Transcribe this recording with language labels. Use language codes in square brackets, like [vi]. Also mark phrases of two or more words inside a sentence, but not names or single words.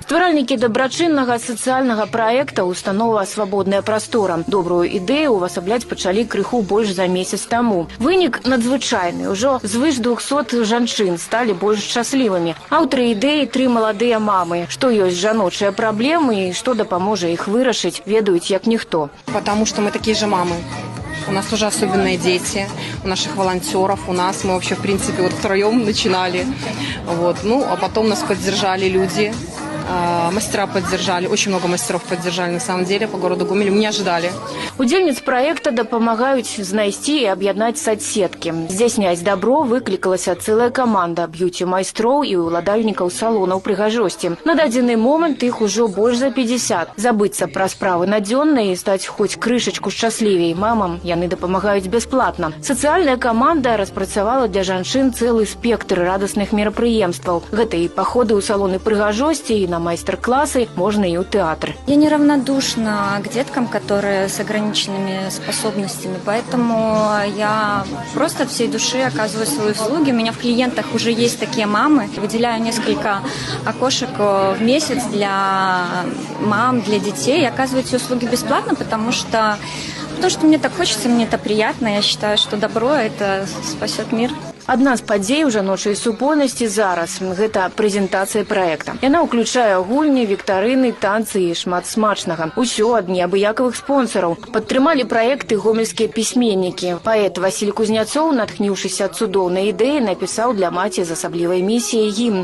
[be] Стваральнікі дабрачыннага сацыяльнага праекта установа «Свабодная прастора». Добрую ідэю увасабляць пачалі крыху больш за месяц таму. Вынік надзвычайны. Ужо звыш 200 жанчын сталі больш шчаслівымі. Аўтары ідэі – 3 маладыя мамы. Што ёсць жаночыя праблемы і што дапаможа іх вырашыць, ведаюць як ніхто. [ru] Потому что мы такие же мамы. У нас тоже особенные дети, у наших волонтеров, у нас. Мы вообще, в принципе, вот втроем начинали. Вот. Ну, а потом нас поддержали люди. Мастера поддержали, очень много мастеров поддержали на самом деле по городу Гомелю. Мы не ожидали. [be] Удзельніц праекта дапамагаюць знайсці і аб'яднаць соцсеткі. Здзяйсняць дабро выклікалася цэлая каманда б'юці-майстроў і ўладальнікаў салонаў прыгажосці. На дадзены момант іх ужо больш за 50. Забыцца пра справы надзённыя і стаць хоць крышачку шчаслівей мамам яны дапамагаюць бясплатна. Сацыяльная каманда распрацавала для жанчын цэлы спектр радасных мерапрыемстваў. Гэта і паходы ў салоны прыгажосці, і на мастер-классы, [ru] можно и у театра. Я неравнодушна к деткам, которые с ограниченными способностями, поэтому я просто от всей души оказываю свои услуги. У меня в клиентах уже есть такие мамы. Выделяю несколько окошек в месяц для мам, для детей. Я оказываю эти услуги бесплатно, потому что мне так хочется, мне это приятно. Я считаю, что добро – это спасет мир. [be] Адна з падзей у жаночай супольнасці зараз – гэта прэзентацыя праекта. Яна ўключае гульні, віктарыны, танцы і шмат смачнага. Усё ад неабыякавых спонсараў. Падтрымалі праекты гомельскія пісьменнікі. Паэт Васіль Кузняцоў, натхніўшыся цудоўнай ідэяй, напісаў для маці з асаблівай місіяй гімн.